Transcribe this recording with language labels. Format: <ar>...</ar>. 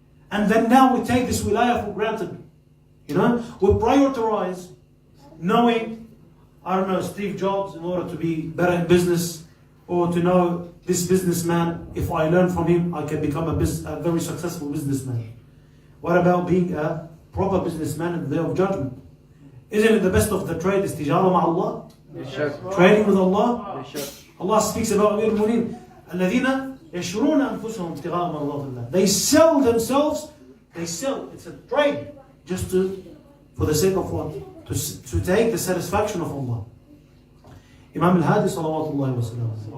<en>And then now we take this wilayah for granted. We prioritize knowing, Steve Jobs in order to be better in business, or to know this businessman, if I learn from him, I can become a very successful businessman. What about being a proper businessman in the day of judgment? Isn't it the best of the trade is tijara ma'Allah? Trading with Allah? Allah speaks about Amir al-Mu'minin,</en> <ar>الَّذِينَ يَشْرُونَ أَنفُسَهُمْ ابْتِغَاءَ مَرْضَاتِ اللَّهِ.</ar> <en>They sell themselves, it's a trade, just for the sake of what? To take the satisfaction of Allah. Imam al-Hadi salawatullahi wa sallam.</en>